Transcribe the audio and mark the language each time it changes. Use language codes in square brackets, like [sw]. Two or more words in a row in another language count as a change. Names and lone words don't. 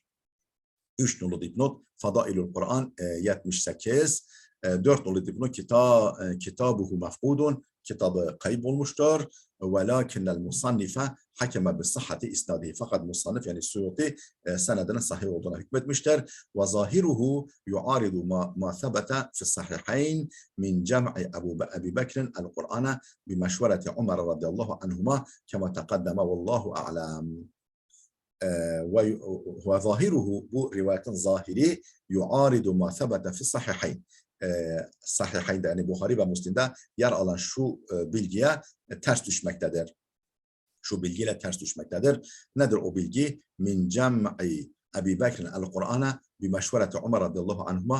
[tr] 3 nolu dipnot. Fadailul Kur'an 78. 4 nolu dipnot. [ar] كتابه مفقود. [tr] Kitabı kaybolmuştur. [ar] ولكن المصنف حكم بصحة إسناده. [tr] Fakat musannif yani Suyuti senedinin sahih olduğuna hükmetmiştir. [ar] وظاهره يعارض ما ثبت في الصحيحين من جمع أبي بكر القرآن بمشورة عمر رضي الله عنهما كما تقدم والله أعلم. وظاهره [tr] bu rivayetin zahiri [ar] يعارض ما ثبت في الصحيحين. [tr] Sahihayn'de yani Buhari ve Müslim'de yer alan şu bilgiye ters düşmektedir. Şu bilgiyle ters düşmektedir. Nedir o bilgi? [ar] من جمع أبي بكر القرآن بمشورة عمر رضي الله عنهما.